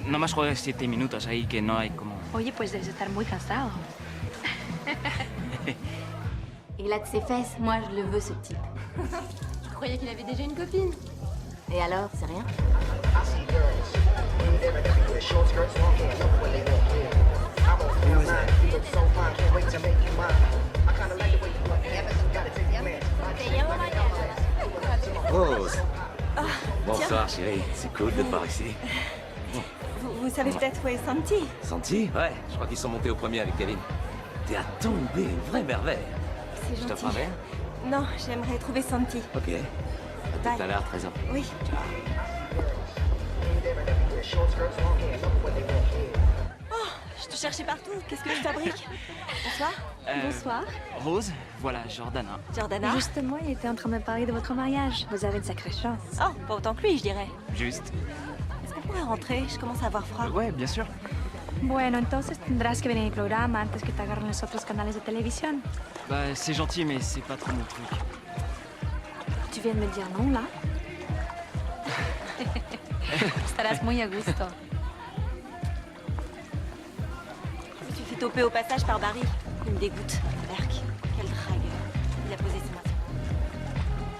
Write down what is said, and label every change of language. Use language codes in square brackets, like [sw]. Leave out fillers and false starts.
[es] Nomás jugué 7 minutos ahí que no hay como... Oye, pues debes estar muy cansado. [fr] Il a de ses fesses, moi je le veux ce type. Je croyais qu'il avait déjà une copine. Et alors, c'est rien? Rose. Ah, Bonsoir, chérie. C'est cool de te voir ici. Vous savez peut-être où est Santi? Santi? Ouais, je crois qu'ils sont montés au premier avec Kevin. T'es à tomber, une vraie merveille. C'est Je gentil. t'offre un verre? Non, j'aimerais trouver Santi. Ok. À tout à l'heure, 13h. Oui. Oh, je te cherchais partout. Qu'est-ce que je fabrique? Bonsoir. Bonsoir. Rose, voilà, Jordana. Jordana. Justement, il était en train de me parler de votre mariage. Vous avez une sacrée chance. Oh, pas autant que lui, je dirais. Juste. Est-ce qu'on pourrait rentrer? Je commence à avoir froid. Ouais, bien sûr. [es] Bueno, entonces tendrás que venir al programa antes que te agarren los otros canales de televisión. [fr] Bah, c'est gentil, mais c'est pas trop mon truc. Tu viens de me dire non, là? [es] Estarás muy a gusto. [fr] Je me suis fait toper au passage par Barry. Il me dégoûte. Berk, quel dragueur. Il a posé ses mains.